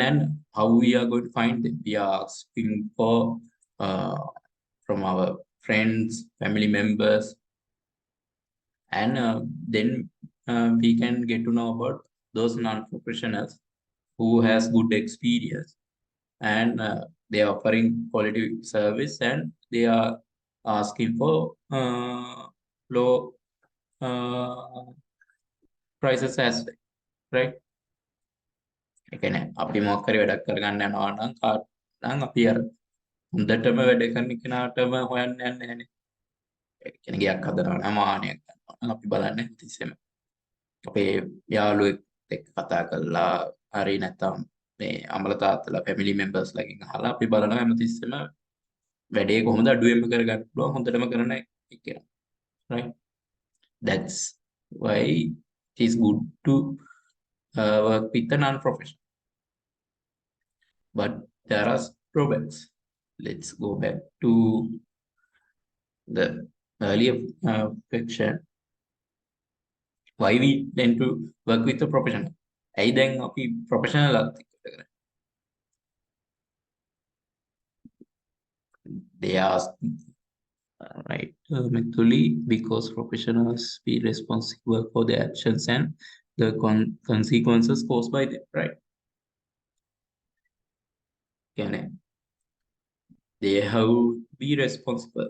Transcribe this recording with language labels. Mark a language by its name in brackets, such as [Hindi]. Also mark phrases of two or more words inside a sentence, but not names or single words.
[English] And how we are going to find them? We are asking for uh, from our friends, family members, and then we can get to know about those non-professionals who has good experience, and they are offering quality service, and they are asking for low uh, prices as well, right? [Sinhala] ඒ කියන්නේ අපි මොකක් හරි වැඩක් කරගන්න යනවා නම් කාට නම් අපි අර හොඳටම වැඩ කරන කෙනාටම හොයන්න යන්නේ නැහැනේ. ඒ කියන්නේ ගයක් හදනවා නම් වාහනයක් ගන්නවා නම් අපි බලන්නේ තිස්සෙම අපේ යාළුවෙක් එක්ක කතා කරලා හරි නැත්නම් මේ අම්මලා තාත්තලා [English] family members [Sinhala] ලගෙන් අහලා අපි බලනවා හැමතිස්සෙම වැඩේ කොහොමද අඩුවෙන්ම කරගන්න පුළුවන් හොඳටම කරන එක කියලා. [English] Right? That's why it is good to work with a non-professional. But there are drawbacks. Let's go back to the earlier section. Why we tend to work with a professional? [Sinhala] ඇයි දැන් අපි professional අත් එක්ක කරන්නේ? [English] They ask, right, Mithuli, because professionals be responsible for their actions and the consequences caused by them, right? Can they have to be responsible?